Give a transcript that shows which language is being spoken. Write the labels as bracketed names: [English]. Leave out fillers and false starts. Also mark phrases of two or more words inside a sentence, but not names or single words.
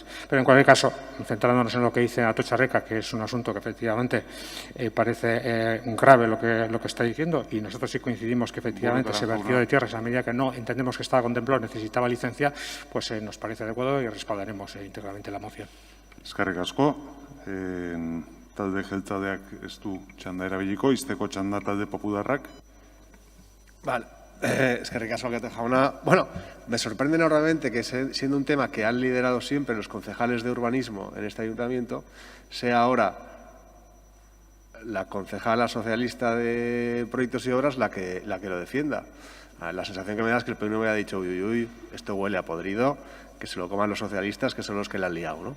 [Spanish] Pero en cualquier caso, centrándonos en lo que dice Atocha Reca, que es un asunto que efectivamente parece grave lo que está diciendo, y nosotros sí coincidimos que efectivamente ese vertido de tierras, a medida que no entendemos que estaba contemplado, necesitaba licencia, pues nos parece adecuado y respaldaremos íntegramente la moción. [Basque] Eskerrik asko. Talde jeltzaleak ez du txanda erabiliko, izteko txanda talde popularrak. [Spanish] Vale. [Basque] Eskerrik asko, Alkate jauna. [Spanish] Bueno, me sorprende enormemente que siendo un tema que han liderado siempre los concejales de urbanismo en este ayuntamiento, sea ahora la concejala socialista de proyectos y obras la que lo defienda. La sensación que me da es que el PNV ha dicho, uy, esto huele a podrido, que se lo coman los socialistas, que son los que la han liado, ¿no?